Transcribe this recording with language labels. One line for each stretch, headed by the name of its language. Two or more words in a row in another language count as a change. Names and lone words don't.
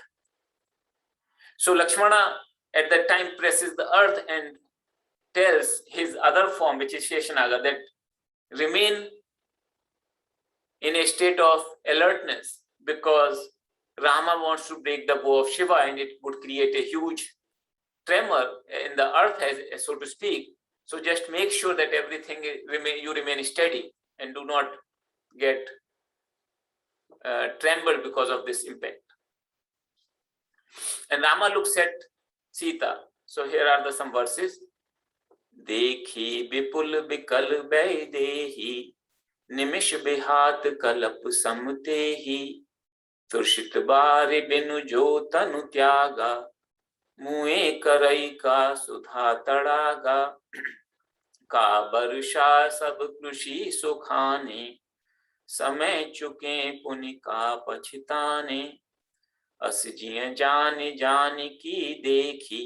English: So Lakshmana at that time presses the earth and tells his other form, which is Sheshanaga, that remain in a state of alertness, because Rama wants to break the bow of Shiva and it would create a huge tremor in the earth, so to speak. So just make sure that everything you remain steady and do not get trembled because of this impact. And Rama looks at Sita. So here are some verses.
Awadhi: देखि बिपुल बिकल बैदेही निमिष बिहात कलप सम तेही तृषित बारि बिनु जो तनु त्यागा, मुए करई का सुधा तड़ागा, का वर्षा सब कृषि सुखाने, समय चुके पुनि का पछताने, अस जिय जान की देखी,